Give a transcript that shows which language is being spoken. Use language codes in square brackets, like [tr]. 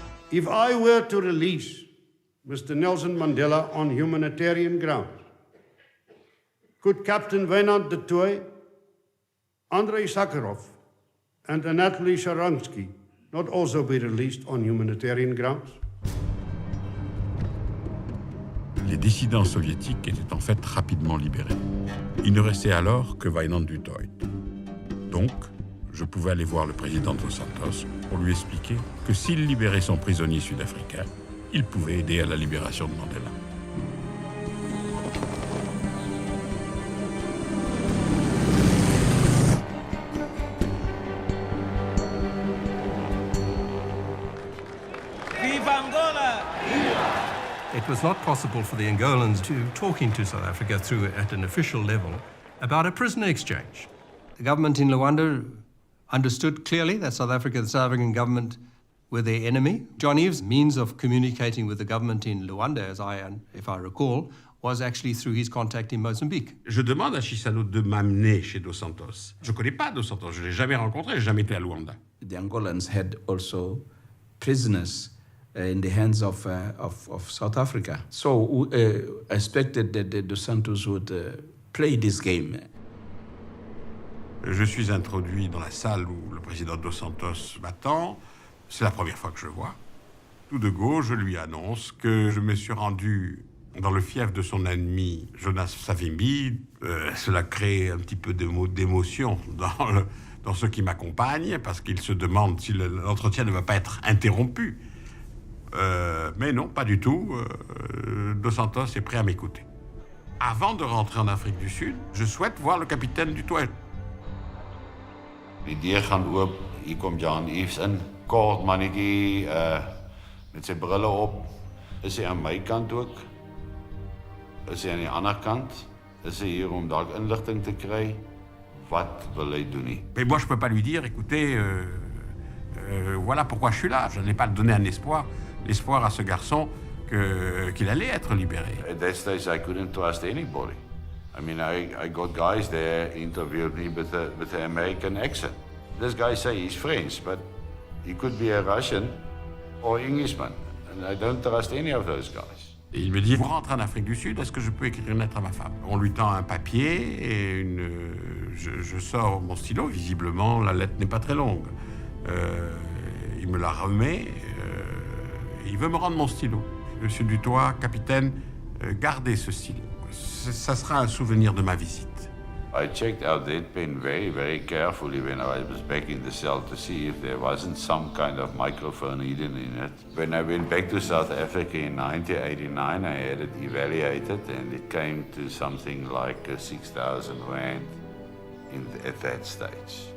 [en] If I were to release Mr. Nelson Mandela on humanitarian grounds, could Captain Wynand du Toit, Andrei Sakharov, and Anatoly Sharansky not also be released on humanitarian grounds? [fr] Les dissidents soviétiques étaient en fait rapidement libérés. Il ne restait alors que Wynand du Toit. Donc, je pouvais aller voir le président Dos Santos pour lui expliquer que s'il libérait son prisonnier sud-africain, il pouvait aider à la libération de Mandela. [pt] Viva Angola! [en] It was not possible for the Angolans to talk into South Africa at an official level about a prisoner exchange. The government in Luanda understood clearly that South Africa, the South African government, were their enemy. John Eve's means of communicating with the government in Luanda, if I recall, was actually through his contact in Mozambique. [fr] Je demande à Chissano de m'amener chez Dos Santos. Je ne connais pas Dos Santos, je ne l'ai jamais rencontré, je n'ai jamais été à Luanda. [en] The Angolans had also prisoners in the hands of South Africa. So I expected that Dos Santos would play this game. [fr] Je suis introduit dans la salle où le président Dos Santos m'attend. C'est la première fois que je le vois. Tout de go, je lui annonce que je me suis rendu dans le fief de son ennemi, Jonas Savimbi. Cela crée un petit peu d'émotion dans ceux qui m'accompagnent, parce qu'ils se demandent si l'entretien ne va pas être interrompu. Mais non, pas du tout. Dos Santos est prêt à m'écouter. Avant de rentrer en Afrique du Sud, je souhaite voir le capitaine du Toit. [af] Die deur gaan oop, hier kom John Eves in. Kort mannetjie, met sy brille op. Is hy aan my kant ook? Is hy aan die ander kant? Is hy hier om dalk inligting te kry? Wat wil hy doen nie? [fr] Mais moi, je peux pas lui dire, écoutez, voilà pourquoi je suis là. Je n'ai pas donné un espoir à ce garçon qu'il allait être libéré. [en] At that stage, I couldn't trust anybody. I mean, I got guys there interviewed me with an American accent. This guy say he's French, but he could be a Russian or Englishman, and I don't trust any of those guys. [fr] Et il me dit, vous rentrez en Afrique du Sud, est-ce que je peux écrire une lettre à ma femme? On lui tend un papier et je sors mon stylo. Visiblement, la lettre n'est pas très longue. Il me la remet. Il veut me rendre mon stylo. Monsieur Dutoit, capitaine, gardez ce stylo. Ça sera un souvenir de ma visite. [en] I checked out that pen very, very carefully when I was back in the cell to see if there wasn't some kind of microphone hidden in it. When I went back to South Africa in 1989, I had it evaluated and it came to something like 6,000 rand at that stage.